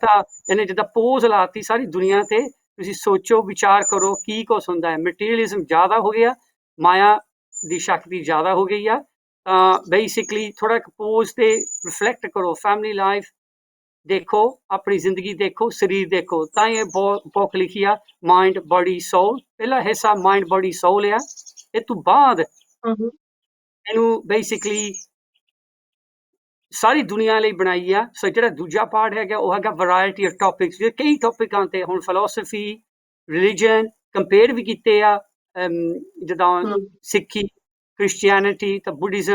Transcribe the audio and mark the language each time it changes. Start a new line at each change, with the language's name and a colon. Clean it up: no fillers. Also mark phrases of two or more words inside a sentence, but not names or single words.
Punjabi: ਤਾਂ ਇਹਨੇ ਜਿੱਦਾਂ ਪੋਜ਼ ਲਾਤੀ ਸਾਰੀ ਦੁਨੀਆ ਤੇ, ਤੁਸੀਂ ਸੋਚੋ, ਵਿਚਾਰ ਕਰੋ ਕੀ ਕੁਛ ਹੁੰਦਾ ਹੈ। ਮਟੀਰੀਅਲਿਜ਼ਮ ਜ਼ਿਆਦਾ ਹੋ ਗਿਆ, ਮਾਇਆ ਦੀ ਸ਼ਕਤੀ ਜ਼ਿਆਦਾ ਹੋ ਗਈ ਆ। ਤਾਂ ਬੇਸਿਕਲੀ ਥੋੜਾ ਪੋਜ਼ ਤੇ ਰਿਫਲੈਕਟ ਕਰੋ,
English: family life
Punjabi: ਦੇਖੋ, ਆਪਣੀ ਜ਼ਿੰਦਗੀ ਦੇਖੋ, ਸਰੀਰ ਦੇਖੋ। ਤਾਂ ਇਹ ਬੁੱਕ ਲਿਖੀ ਆ ਮਾइंड बॉडी सोल। ਪਹਿਲਾ ਹਿੱਸਾ माइंड बॉडी सोल ਆ। ਇਹ ਤੋਂ ਬਾਅਦ ਹੂੰ। ਇਹਨੂੰ ਬੇਸਿਕਲੀ ਸਾਰੀ ਦੁਨੀਆ ਲਈ ਬਣਾਈ ਆ। ਸੋ ਜਿਹੜਾ ਦੂਜਾ ਪਾਰਟ ਹੈਗਾ ਉਹ ਹੈਗਾ
English: variety of topics.
Punjabi: ਕਈ ਟੌਪਿਕਾਂ ਤੇ ਹੁਣ ਫਿਲਾਸਫੀ,
English: religion compare
Punjabi: ਵੀ ਕੀਤੇ ਆ, ਜਿੱਦਾਂ ਸਿੱਖੀ, ਕ੍ਰਿਸਚੀਅਨਿਟੀ ਤੇ ਬੁੱਧਿਜ਼ਮ।